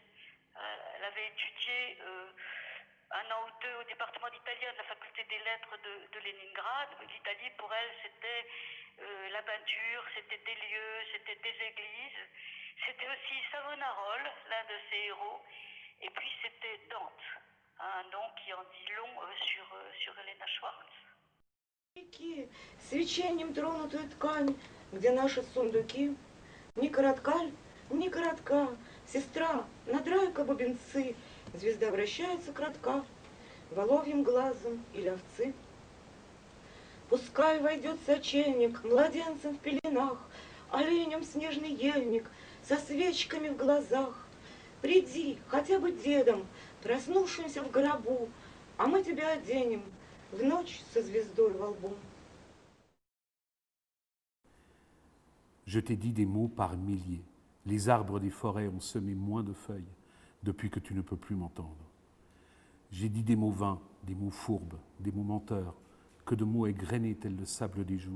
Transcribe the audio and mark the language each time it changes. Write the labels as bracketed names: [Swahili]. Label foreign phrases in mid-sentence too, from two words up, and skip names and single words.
[French] Elle avait étudié un an ou deux au département d'italien de la faculté des lettres de Leningrad. L'Italie, pour elle, c'était la peinture, c'était des lieux, c'était des églises. C'était aussi Savonarola, l'un de ses héros. Et puis c'était Dante, un nom qui en dit long sur Elena Schwartz. [Russian] Свечением тронутую ткань, где наши сундуки, ни коротка, ни коротка, сестра, надрай-ка бубенцы, звезда вращается кратка, воловьим глазом или овцы. Пускай войдет сочельник, младенцем в пеленах, оленем снежный ельник, со свечками в глазах. Приди, хотя бы дедом, проснувшимся в гробу, а мы тебя оденем в ночь со звездой во лбу. [French] Je t'ai dit des mots par milliers. Les arbres des forêts ont semé moins de feuilles depuis que tu ne peux plus m'entendre. J'ai dit des mots vains, des mots fourbes, des mots menteurs, que de mots égrenés tels le sable des jours.